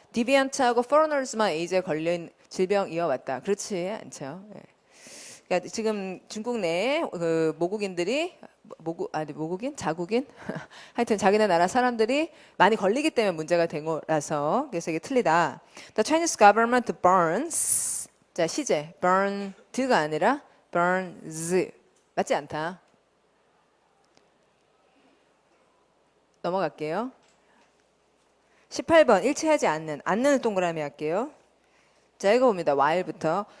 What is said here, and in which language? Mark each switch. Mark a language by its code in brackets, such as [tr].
[ko] 디비언트하고 foreigners만 에이즈에 걸린 질병 이어왔다. 그렇지 않죠. 네. 그러니까 지금 중국 내에 그 모국인들이 모국인? 자국인? 하여튼 자기네 나라 사람들이 많이 걸리기 때문에 문제가 된 거라서 그래서 이게 틀리다. [en] The Chinese government burns. [ko] 자, 시제. burned가 아니라 burns. 맞지 않다. 넘어갈게요. 18번 일치하지 않는. 않는을 동그라미 할게요. 자, 읽어봅니다. while부터.